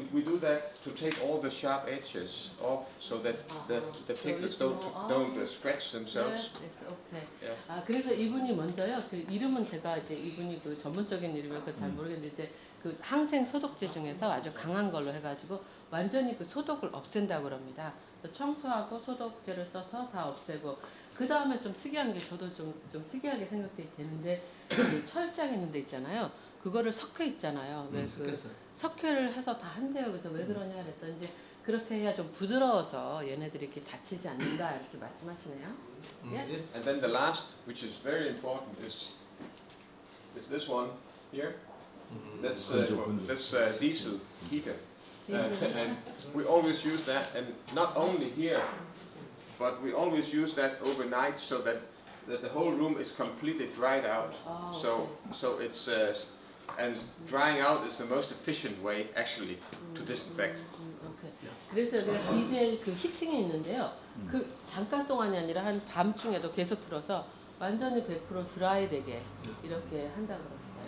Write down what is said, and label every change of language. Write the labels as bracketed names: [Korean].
[English] We do that to take all the sharp edges off, so that the pigments don't scratch themselves. Yes, okay. Yeah. [Korean] 그래서 이분이 먼저요. 그 이름은 제가 이제 이분이 그 전문적인 이름이니까 잘 모르겠는데 이제 그 항생 소독제 중에서 아주 강한 걸로 해가지고 완전히 그 소독을 없앤다고 그럽니다. 청소하고 소독제를 써서 다 없애고 그 다음에 좀 특이한 게 저도 좀 특이하게 생각이 되는데 그 철장 있는 데 있잖아요. 그거를 석회 있잖아요. 왜 그 석회를 해서 다 한대요. 그래서 왜 그러냐 그랬더니 이제 그렇게 해야 좀 부드러워서 얘네들이 이렇게 다치지 않는다 이렇게 말씀하시네요. [English] Yes. And then the last, which is very important, is this one here. That's diesel heater, and we always use that, and not only here, but we always use that overnight so that the whole room is completely dried out. So it's and drying out is the most efficient way actually to disinfect. [Korean] 그래서 내가 디젤 그 히팅이 있는데요. 그 잠깐 동안이 아니라 한 밤중에도 계속 들어서 완전히 100% 드라이 되게 이렇게 한다 그럽니다.